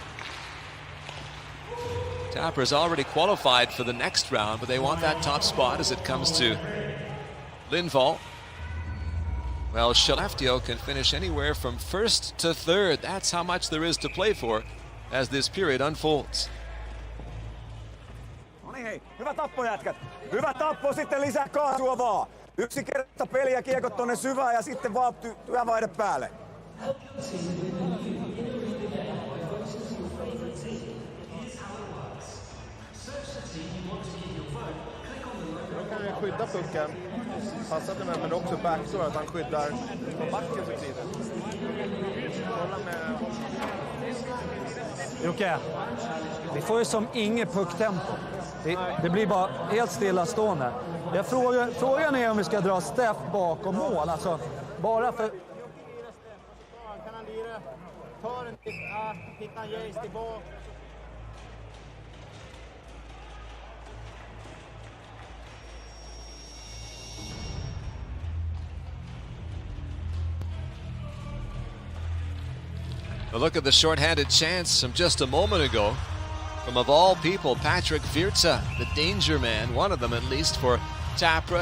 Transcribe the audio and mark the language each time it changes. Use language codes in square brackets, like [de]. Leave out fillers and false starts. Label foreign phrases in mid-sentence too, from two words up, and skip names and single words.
[en] Tappara's already qualified for the next round, but they want that top spot as it comes to Lindvall. Well, Skellefteå can finish anywhere from first to third. That's how much there is to play for as this period unfolds. [fi] No niin hei, hyvä tappo jätkät. Hyvä tappo, sitten lisää kaasua vaan. Yksi kerta peliä, kiekot tonne syvään ja sitten vaan työvaihde päälle. [sv] Då kan vi skydda pucken. Passa till mig, men också backdoor, att han skyddar på backen så tidigt. Kolla med... Jocke, vi får ju som inget pucktempo. Det blir bara helt stillastående. Frågan är om vi ska dra Steff bakom mål. Alltså, bara för... Kan han lira? Tar en titt, hittar en Jace tillbaka. [en] But look at the shorthanded chance from just a moment ago from, of all people, Patrick Virta, the danger man, one of them at least for Tappara.